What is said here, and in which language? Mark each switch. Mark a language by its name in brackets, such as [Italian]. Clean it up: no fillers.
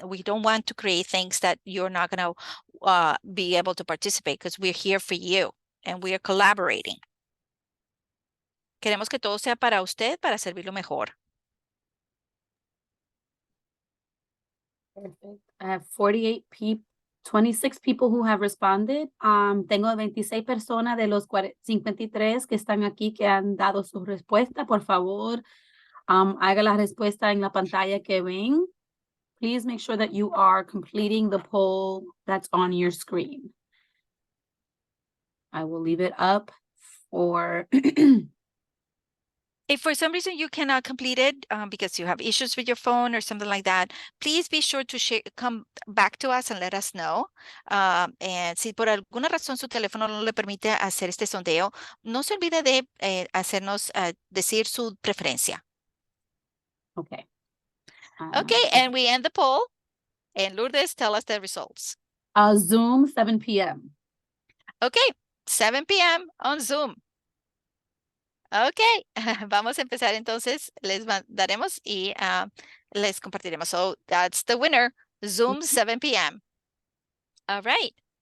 [English] We don't want to create things that you're not going to be able to participate, because we're here for you and we are collaborating. [Spanish] Queremos que todo sea para usted, para servirlo mejor. [English] Perfect. I have 26 people who have responded. [Spanish] Tengo 26 personas de los 53 que están aquí que han dado su respuesta. Por favor, haga la respuesta en la pantalla que ven. [English] Please make sure that you are completing the poll that's on your screen. I will leave it up for If for some reason you cannot complete it because you have issues with your phone or something like that, please be sure to come back to us and let us know. [Spanish] And si por alguna razón su teléfono no le permite hacer este sondeo, no se olvide de hacernos decir su preferencia. [English] Okay. Okay, and we end the poll. And Lourdes, tell us the results. Zoom, 7 p.m. Okay, 7 p.m. on Zoom. [Spanish] Okay, vamos a empezar entonces. Les daremos y les compartiremos. [English] So that's the winner, Zoom, 7 p.m. All right.